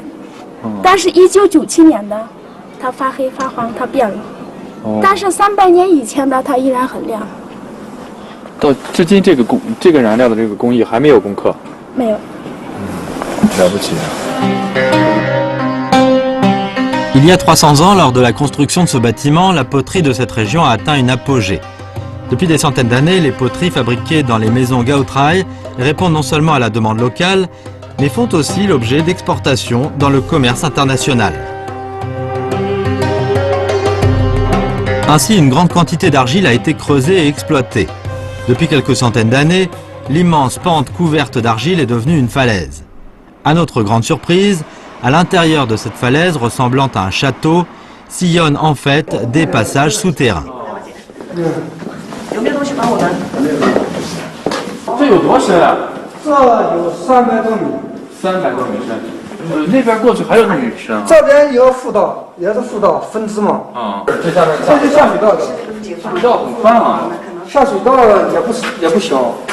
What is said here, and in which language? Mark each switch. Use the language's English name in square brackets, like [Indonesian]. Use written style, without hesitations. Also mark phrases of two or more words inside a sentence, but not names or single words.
[Chinese] 但是1997年的，它发黑发黄，它变了。但是300年以前的，它依然很亮。到至今，这个燃料的这个工艺还没有攻克。没有。了不起。 [French] Il y a 300 ans, lors de la construction de ce bâtiment, la poterie de cette région a atteint une apogée. Depuis des centaines d'années, les poteries fabriquées dans les maisons Gaotraï répondent non seulement à la demande locale, mais font aussi l'objet d'exportation dans le commerce international. Ainsi, une grande quantité d'argile a été creusée et exploitée. Depuis quelques centaines d'années, l'immense pente couverte d'argile est devenue une falaise. À notre grande surprise, à l'intérieur de cette falaise ressemblant à un château, sillonnent en fait des passages souterrains. [Chinese] 东西帮我拿。这有多深啊这有300多米。？300多米深。那边过去还有那么深啊？这边有辅导，也是辅导分支嘛。啊，这下面这是下水道的，水道很宽啊。下水道也不小。